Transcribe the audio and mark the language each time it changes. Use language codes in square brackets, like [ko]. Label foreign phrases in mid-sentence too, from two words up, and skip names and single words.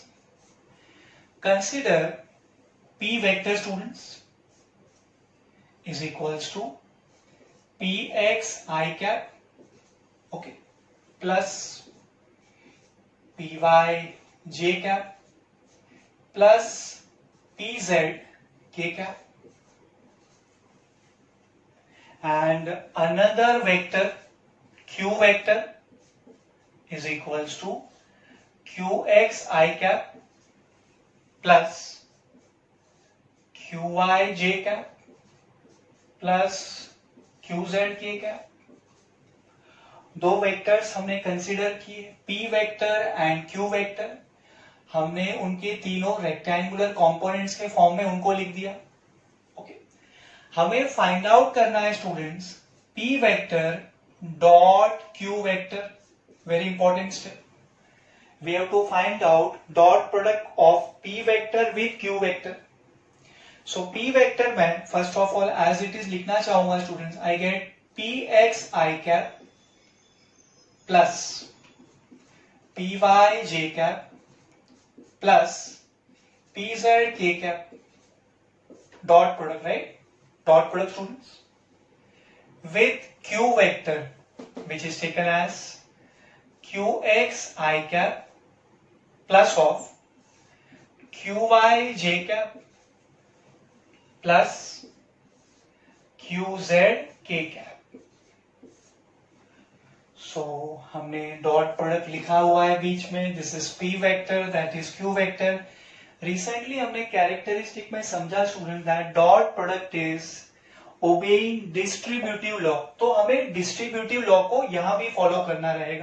[en] Consider P vector, students, is equals to Px I cap, okay, plus Py j cap plus Pz k cap, and another vector Q vector is equals to Qx I cap plus Qy j cap plus Qz k cap. [hi] दो वेक्टर्स हमने कंसीडर किए, [en] P vector and Q vector. [hi] हमने उनके तीनों [en] rectangular components [hi] के फॉर्म में उनको लिख दिया. ओके. हमें [en] find out [hi] करना है [en] students P vector dot Q vector. Very important step. We have to find out dot product of P vector with Q vector. So P vector में first of all as it is [hi] लिखना चाहूंगा [en] students. I get Px I cap plus Py j cap plus Pz k cap. Dot product, right? Dot product, students. With Q vector, which is taken as Qx I cap plus of Qy j cap plus Qz k cap. [hi] So हमने [en] dot product [hi] लिखा हुआ है बीच में. [en] This is P vector, that is Q vector. Recently [hi] हमने कैरेक्टरिस्टिक में समझा [en] student that dot product is obeying distributive law, [hi] तो हमें [en] distributive law [hi] को यहां भी फॉलो करना रहेगा।